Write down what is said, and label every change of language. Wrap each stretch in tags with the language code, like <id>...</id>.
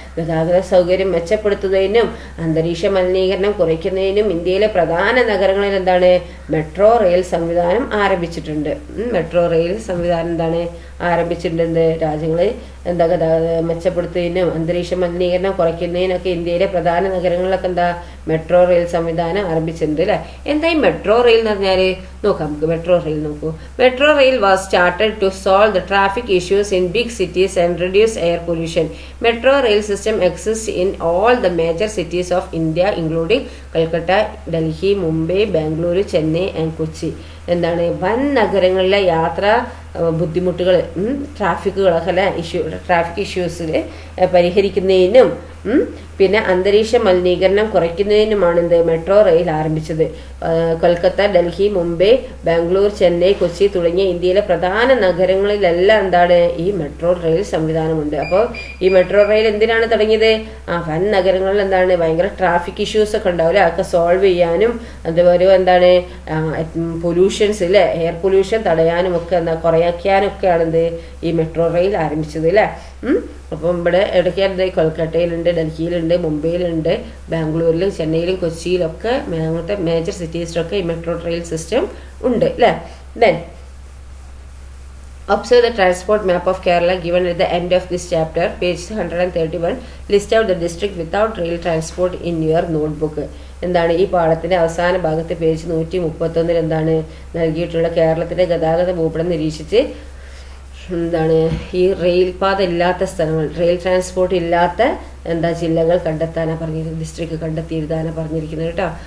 <ml>ഗതാഗത സൗകര്യം മെച്ചപ്പെടുത്തുന്നതിനും അന്തരീക്ഷ മലിനീകരണം കുറയ്ക്കുന്നതിനും ഇന്ത്യയിലെ പ്രധാന നഗരങ്ങളിൽ എന്താണ് മെട്രോ റെയിൽ സംവിധാനം ആരംഭിച്ചിട്ടുണ്ട്. മെട്രോ റെയിൽ സംവിധാനം എന്താണ് ആരംഭിച്ചിട്ടുണ്ട്. രാജ്യങ്ങളിൽ എന്താ ഗതാഗതം മെച്ചപ്പെടുത്തുന്നതിനും അന്തരീക്ഷ മലിനീകരണം കുറയ്ക്കുന്നതിനൊക്കെ ഇന്ത്യയിലെ പ്രധാന നഗരങ്ങളിലൊക്കെ എന്താ മെട്രോ റെയിൽ സംവിധാനം ആരംഭിച്ചിട്ടുണ്ട് അല്ലേ. എന്താ ഈ മെട്രോ റെയിൽ എന്ന് പറഞ്ഞാൽ നോക്കാം നമുക്ക്. മെട്രോ റെയിൽ നോക്കൂ.</ml> <en>Metro rail was started to solve the traffic issues in big cities and reduce air pollution. Metro rail system exists in all the major cities of India including Calcutta, Delhi, Mumbai, Bangalore, Chennai and Kochi.</en> <ml>എന്താണ് വൻ നഗരങ്ങളിലെ യാത്രാ ബുദ്ധിമുട്ടുകൾ ട്രാഫിക്കുകളൊക്കെ അല്ലെ traffic ഇഷ്യൂസിൽ പരിഹരിക്കുന്നതിനും പിന്നെ അന്തരീക്ഷ മലിനീകരണം കുറയ്ക്കുന്നതിനുമാണ് എന്ത് മെട്രോ റെയിൽ ആരംഭിച്ചത്. കൊൽക്കത്ത, ഡൽഹി, മുംബൈ, ബാംഗ്ലൂർ, ചെന്നൈ, കൊച്ചി തുടങ്ങിയ ഇന്ത്യയിലെ പ്രധാന നഗരങ്ങളിലെല്ലാം എന്താണ് ഈ മെട്രോ റെയിൽ സംവിധാനമുണ്ട്. അപ്പോൾ ഈ മെട്രോ റെയിൽ എന്തിനാണ് തുടങ്ങിയത്? വൻ നഗരങ്ങളിൽ എന്താണ് ഭയങ്കര ട്രാഫിക് ഇഷ്യൂസ് ഒക്കെ ഉണ്ടാവില്ല, അതൊക്കെ സോൾവ് ചെയ്യാനും അതുപോലെ എന്താണ് പൊല്യൂഷൻസ് ഇല്ലേ, എയർ പൊല്യൂഷൻ തടയാനും ഒക്കെ എന്താ കുറയ്ക്കാനൊക്കെയാണ് എന്ത് ഈ മെട്രോ റെയിൽ ആരംഭിച്ചത് അല്ലേ. അപ്പം ഇവിടെ ഇടയ്ക്ക് കൊൽക്കട്ടയിലുണ്ട്, ഡൽഹിയിലുണ്ട്, മുംബൈയിലുണ്ട്, ബാംഗ്ലൂരിലും ചെന്നൈയിലും കൊച്ചിയിലൊക്കെ അങ്ങനത്തെ മേജർ സിറ്റീസിലൊക്കെ ഈ മെട്രോ റെയിൽ സിസ്റ്റം ഉണ്ട് അല്ലേ.</ml> <en>Then observe the transport map of Kerala given at the end of this chapter, page 131. List out the district without rail transport in your notebook.</en> <ml>എന്താണ് ഈ പാഠത്തിന്റെ അവസാന ഭാഗത്ത് പേജ് 131 എന്താണ് നൽകിയിട്ടുള്ള കേരളത്തിന്റെ ഗതാഗത ഭൂപടം നിരീക്ഷിച്ച് എന്താണ് ഈ റെയിൽ പാത ഇല്ലാത്ത സ്ഥലങ്ങൾ, റെയിൽ ട്രാൻസ്പോർട്ട് ഇല്ലാത്ത ജില്ലകൾ കണ്ടെത്താനാണ് പറഞ്ഞിരിക്കുന്നത്, ഡിസ്ട്രിക്ട് കണ്ടെത്തി എഴുതാനാണ് പറഞ്ഞിരിക്കുന്നത് കേട്ടോ.</ml>